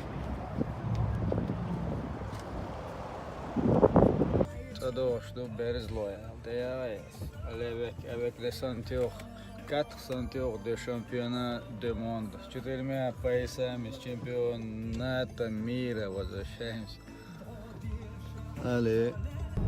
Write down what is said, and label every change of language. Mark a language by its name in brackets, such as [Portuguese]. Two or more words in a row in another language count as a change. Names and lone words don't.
[French] Çadoşdu Berzloi. Avec les ceintures, 4 ceintures de championnat du monde. [Russian] 4 поясами с чемпионата мира возвращаемся. [French] Allez.